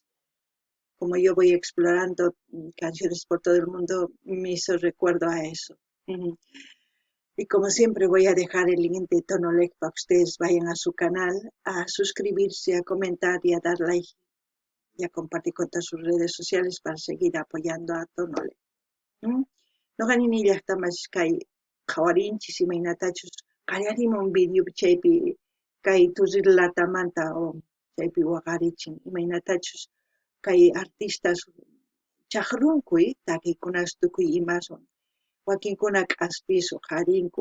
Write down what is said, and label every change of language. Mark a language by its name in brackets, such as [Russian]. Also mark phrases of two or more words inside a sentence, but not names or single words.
[Spanish] Como yo voy explorando canciones por todo el mundo, me hizo recuerdo a eso. Y como siempre voy a dejar el link de Tonolec para que ustedes vayan a su canal, a suscribirse, a comentar y a dar like y a compartir con todas sus redes sociales para seguir apoyando a Tonolec. [Quechua] Noqanini llaqtamas kay qhawarinchis imaynatachus qallariyman video chaypi kay turrilatamanta o chaypi waqarichin imaynatachus kay artistas chaqrunkuy takiykunas tukuy imaswan wakinkuna k'aspis qharinku